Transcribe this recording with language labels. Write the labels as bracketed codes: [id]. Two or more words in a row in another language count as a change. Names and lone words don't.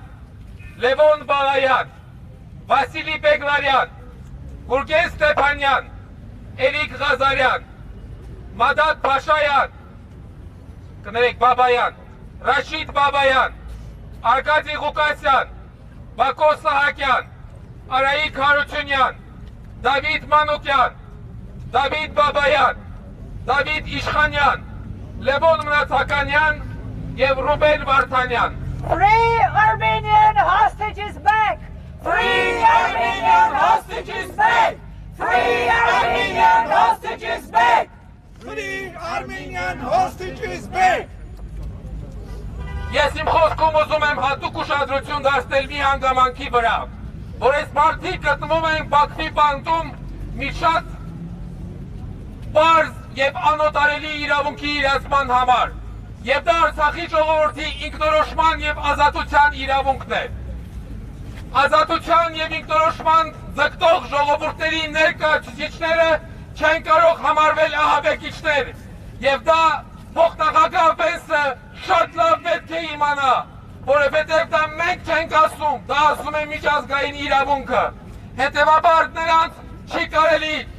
[hy] Լևոն Բալայան, Վասիլի Բեգլարյան, Գուրգեն Ստեփանյան, Էրիկ Ղազարյան, Մադադ Փաշայան, կներեք Բաբայան, Ռաշիդ Բաբայան, Արկադի Ղուկասյան, Բակո Սահակյան, Արայիկ Հարությունյան, Դավիթ Մանուկյան, Դավիթ Բաբայան, Դավիթ Իշխանյան, Լևոն Մնացականյան և Ռուբեն Վարդանյան. [en] Free Armenian hostages back! Free Armenian hostages back! Free Armenian hostages back! Free Armenian hostages back! [hy] Ես իմ խոսքում ուզում եմ հատուկ ուշադրություն դարձնել մի հանգամանքի վրա, որ այս մարդիկ գտնվում են Բաքվի բանտում մի շատ պարզ և անօտարելի իրավունքի իրացման համար, և դա Արցախի ժողովրդի ինքնորոշման և ազատության իրավունքն է։ Ազատության և ինքնորոշման ձգտող ժողովուրդների ներկայացուցիչները չեն կարող համարվել ահաբեկիչներ, և դա փոխնախագահ Պենսը շատ լավ պետք է իմանա, որովհետև դա մենք չենք ասում, դա ասում է միջազգային իրավունքը, հետևաբար նրանց չի կարելի